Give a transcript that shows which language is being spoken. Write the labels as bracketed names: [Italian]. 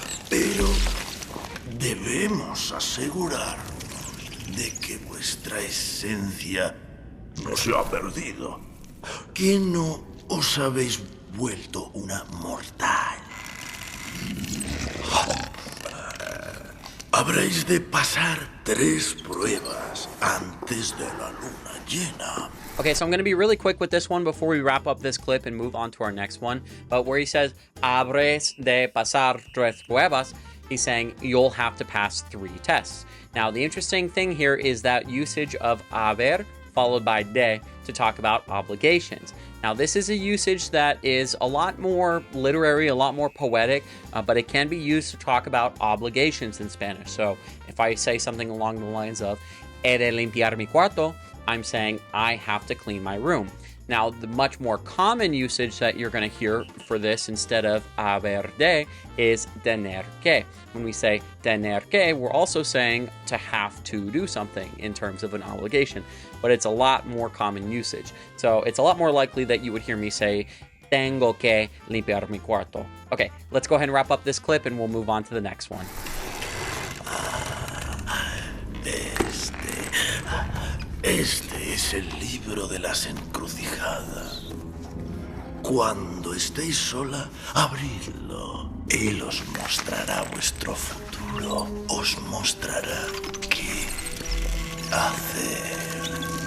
[Spanish] Pero debemos asegurar de que vuestra esencia no se ha perdido. Que no os habéis vuelto una mortal. Habréis de pasar 3 pruebas antes de la luna llena. [English] Okay, so I'm going to be really quick with this one before we wrap up this clip and move on to our next one. But where he says, [Spanish] habréis de pasar 3 pruebas, [English] he's saying you'll have to pass 3 tests. Now, the interesting thing here is that usage of haber followed by de to talk about obligations. Now, this is a usage that is a lot more literary, a lot more poetic, but it can be used to talk about obligations in Spanish. So if I say something along the lines of, [Spanish] he de limpiar mi cuarto, [English] I'm saying I have to clean my room. Now, the much more common usage that you're going to hear for this instead of haber de is tener que. When we say tener que, we're also saying to have to do something in terms of an obligation, but it's a lot more common usage. So it's a lot more likely that you would hear me say, [Spanish] tengo que limpiar mi cuarto. [English] Okay, let's go ahead and wrap up this clip and we'll move on to the next one. [Spanish] Este es el libro de las encrucijadas. Cuando estéis sola, abridlo. Él os mostrará vuestro futuro. Os mostrará qué hacer.